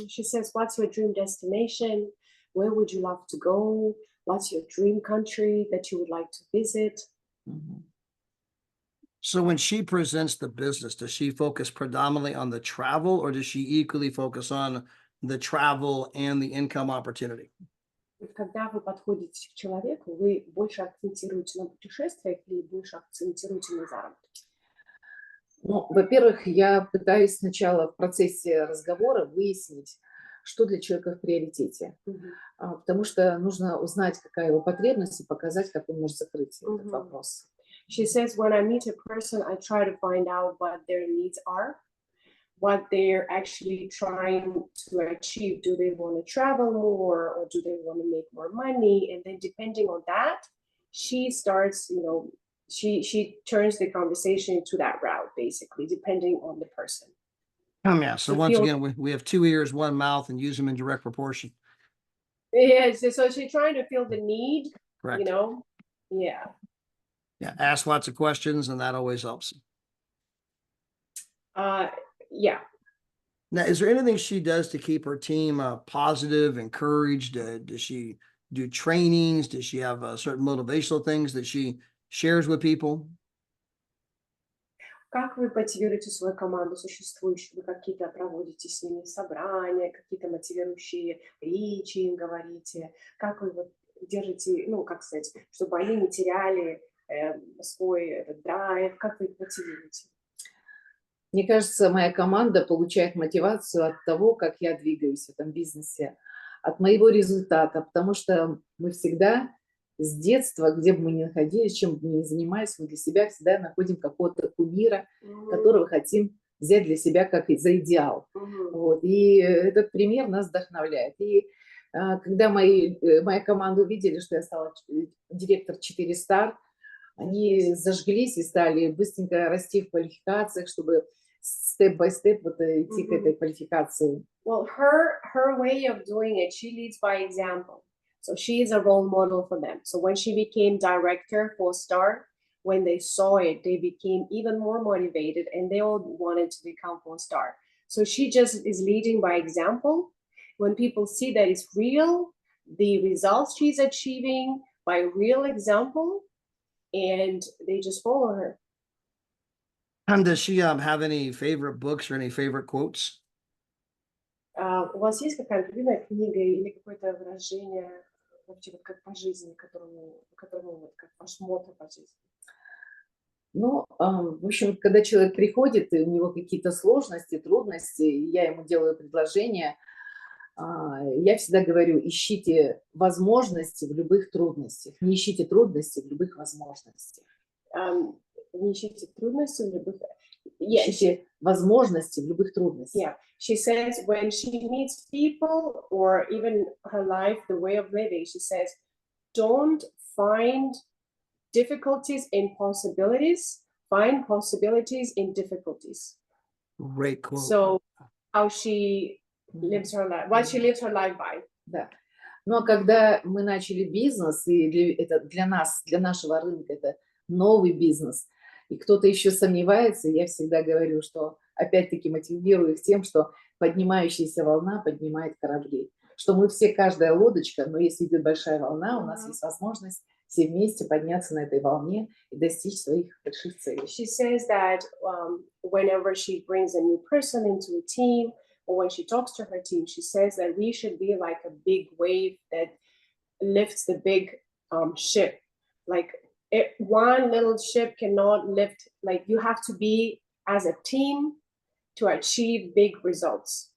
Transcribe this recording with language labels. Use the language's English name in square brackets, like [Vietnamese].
[English] She says, what's your dream destination? Where would you love to go? What's your dream country that you would like to visit? So when she presents the business, does she focus predominantly on the travel, or does she equally focus on the travel and the income opportunity? [Russian] Когда вы подходите к человеку, вы больше акцентируете на путешествиях или больше акцентируете на заработке? Ну, во-первых, я пытаюсь сначала в процессе разговора выяснить, что для человека в приоритете. Потому что нужно узнать, какая его потребность, и показать, как он может закрыть этот вопрос. [English] She says, when I meet a person, I try to find out what their needs are, what they're actually trying to achieve. Do they want to travel more, or do they want to make more money? And then depending on that, she starts, she turns the conversation to that route, basically, depending on the person. Yeah. So once again, we have 2 ears, 1 mouth, and use them in direct proportion. Yeah. So she's trying to feel the need, Correct. Yeah. Yeah. Ask lots of questions, and that always helps. Yeah. Now, is there anything she does to keep her team positive, encouraged? Does she do trainings? Does she have certain motivational things that she shares with people? [Russian] Как вы мотивируете свою команду существующую? Вы какие-то проводите с ними собрания, какие-то мотивирующие речи им говорите? Как вы вот держите, как сказать, чтобы они не теряли свой этот драйв? Как вы их мотивируете? Мне кажется, моя команда получает мотивацию от того, как я двигаюсь в этом бизнесе, от моего результата, потому что мы всегда с детства, где бы мы ни находились, чем бы мы ни занимались, мы для себя всегда находим какого-то кумира, которого хотим взять для себя как за идеал. Вот. И этот пример нас вдохновляет. И когда моя команда увидели, что я стала директор 4 Star, они зажглись и стали быстренько расти в квалификациях, чтобы степ-бай-степ идти к этой квалификации. [English] Well, her way of doing it, she leads by example. So she is a role model for them. So when she became director for Star, when they saw it, they became even more motivated and they all wanted to become 4-star. So she just is leading by example. When people see that it's real, the results she's achieving by real example, and they just follow her. Does she have any favorite books or any favorite quotes? [Russian] У вас есть какая-то любимая книга или какое-то выражение вообще вот как по жизни, которому вот как ваш мотто по жизни? Ну, в общем, когда человек приходит, и у него какие-то сложности, трудности, и я ему делаю предложение, я всегда говорю, ищите возможности в любых трудностях, не ищите трудности в любых возможностях. Не ищите трудности в любых... [English] Yeah, [Russian] Ищите возможности в любых трудностях. [English] yeah. She says when she meets people or even her life, the way of living, she says, don't find difficulties in possibilities, find possibilities in difficulties. Great quote. So how she lives her life, what she lives her life by. [Russian] Да. Ну, а когда мы начали бизнес, и это для нас, для нашего рынка, это новый бизнес, и кто-то еще сомневается, я всегда говорю, что опять-таки мотивирую их тем, что поднимающаяся волна поднимает корабли. Что мы все, каждая лодочка, но если идет большая волна, у нас есть возможность все вместе подняться на этой волне и достичь своих больших целей. [English] She says that whenever she brings a new person into a team, or when she talks to her team, she says that we should be like a big wave that lifts the big ship. Like one little ship cannot lift, like you have to be as a team to achieve big results.